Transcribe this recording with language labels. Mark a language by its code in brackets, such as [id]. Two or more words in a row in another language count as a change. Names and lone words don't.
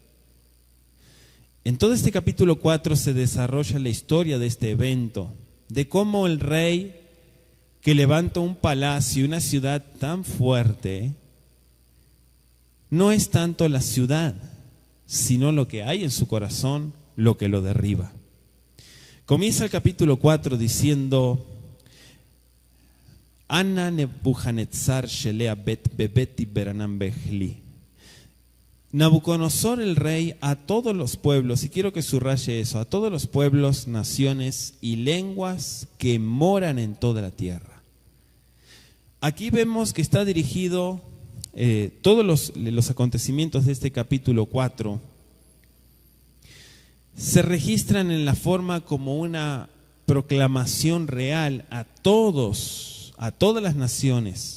[es] En todo este capítulo 4 se desarrolla la historia de este evento, de cómo el rey que levanta un palacio, una ciudad tan fuerte, no es tanto la ciudad, sino lo que hay en su corazón, lo que lo derriba. Comienza el capítulo 4 diciendo: [arc] אנה נבוכדנצר שלה הוית בביתי ורענן בהיכלי. [es] Nabucodonosor el rey a todos los pueblos, y quiero que subraye eso, a todos los pueblos, naciones y lenguas que moran en toda la tierra. Aquí vemos que está dirigido todos los acontecimientos de este capítulo 4 se registran en la forma como una proclamación real a todas las naciones.